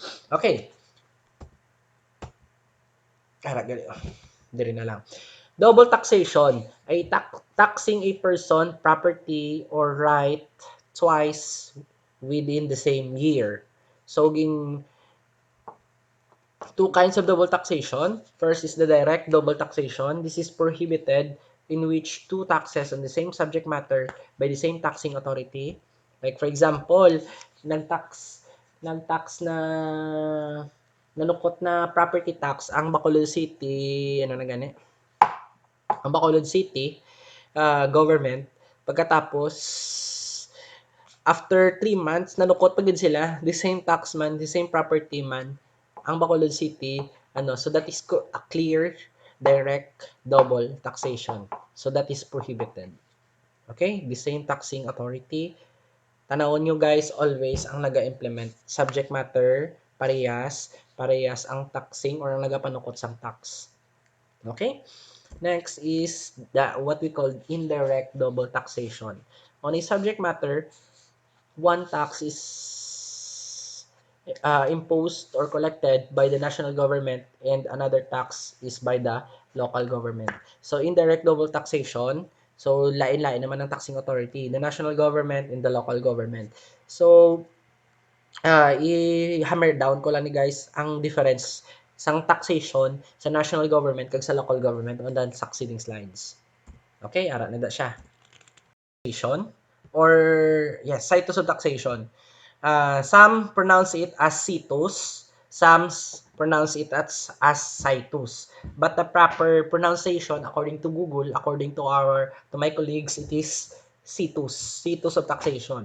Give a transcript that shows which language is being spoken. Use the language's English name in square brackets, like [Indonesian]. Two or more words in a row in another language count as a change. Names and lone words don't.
[Hiligaynon] Okay. Diri na lang. [English] Double taxation ay taxing a person, property, or right twice within the same year. So, two kinds of double taxation. First is the direct double taxation. This is prohibited in which two taxes on the same subject matter by the same taxing authority. Like for example, [Hiligaynon] nagtax na nalukot na [English] property tax [Hiligaynon] ang Bacolod City, ano na gani? Ang Bacolod City government. Pagkatapos [English] after 3 months [Hiligaynon] nalukot pa gid sila, [English] the same tax man, the same property man ang Bacolod City, ano, so that is a clear direct double taxation. So that is prohibited. Okay? The same taxing authority. [Hiligaynon] Tanawon nyo guys, always ang naga-implement. [English] Subject matter, [Hiligaynon] parehas ang [English] taxing or [Hiligaynon] ang nagapanukot sang tax. [English] Okay? Next is what we call indirect double taxation. On a subject matter, one tax is imposed or collected by the national government and another tax is by the local government. So, indirect double taxation, [Hiligaynon] so lain-lain naman ang [English] taxing authority, the national government and the local government. [Hiligaynon] So, [English] i-hammer down [Hiligaynon] ko lang ni guys ang difference sang taxation sa [English] national government [Hiligaynon] kag sa [English] local government on the succeeding slides. [Hiligaynon] Okay, ara na da siya. [English] Taxation or yes, situs of taxation. Some pronounce it as situs, some pronounce it as situs. But the proper pronunciation according to Google, according to my colleagues, it is situs of taxation.